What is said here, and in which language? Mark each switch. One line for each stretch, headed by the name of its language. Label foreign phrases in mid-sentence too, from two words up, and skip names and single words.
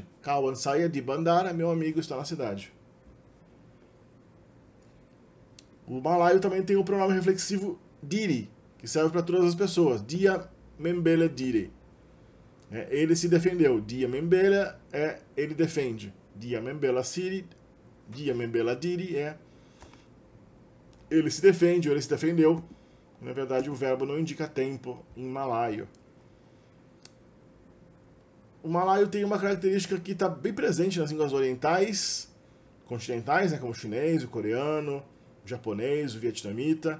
Malay: Kawan Saya di Bandar
Portuguese: é meu amigo, está na cidade. O malaio também tem o pronome reflexivo diri, que serve para todas as pessoas.
Malay: Dia membele diri.
Portuguese: Ele se defendeu.
Malay: Dia membela
Portuguese: é ele defende.
Malay: Dia membela siri, dia membela diri
Portuguese: é ele se defende ou ele se defendeu. Na verdade, o verbo não indica tempo em malaio. O malaio tem uma característica que está bem presente nas línguas orientais, continentais, né, como o chinês, o coreano, o japonês, o vietnamita.